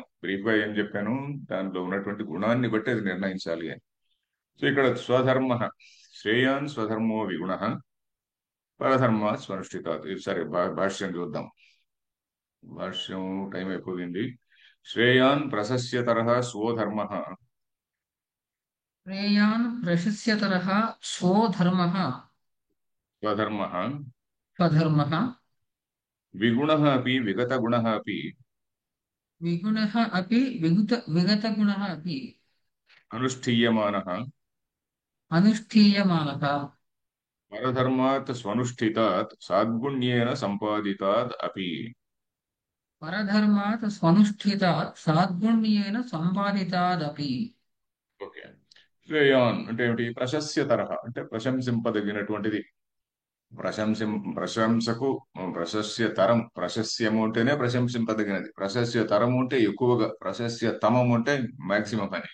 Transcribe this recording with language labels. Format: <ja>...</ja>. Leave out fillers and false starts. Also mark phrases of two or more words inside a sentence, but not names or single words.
<te>బ్రీఫ్ గా ఏం చెప్పాను, దానిలో ఉన్నటువంటి గుణాన్ని బట్టి అది నిర్ణయించాలి అని. సో ఇక్కడ</te> <sa>స్వధర్మ, శ్రేయాన్ స్వధర్మో విగుణ, పరధర్మ స్వనుష్ఠితాత్.</sa> <te>ఇది సరే, భాష్యం చూద్దాం. భాష్యం టైం అయిపోయింది.</te> <sa>శ్రేయాన్ ప్రశస్యతరః స్వధర్మ, श्रेयान् प्रशस्यतरः स्वो धर्मः స్వధర్మ स्वधर्मः విగుణ అపి విగత గుణ అపి विगुणः अपि विगतगुणः अपि అనుష్ఠీయమాన अनुष्ठीयमानः పరధర్మాత్ స్వనుష్ఠితాత్ సాద్గుణ్యేన సంపాదితాద్ అపి. परधर्मात् स्वनुष्ठितात् साद्गुण्येन सम्पादितादपि।</sa> <te>ఓకే. శ్రేయాన్ అంటే ఏమిటి, ప్రశస్యతరః అంటే ప్రశంసింపదగినటువంటిది. ప్రశంసకు ప్రశస్య తరం, ప్రశస్యము అంటేనే ప్రశంసింపదగినది, ప్రశస్య తరము అంటే ఎక్కువగా, ప్రశస్య తమము అంటే మాక్సిమం అని.</te>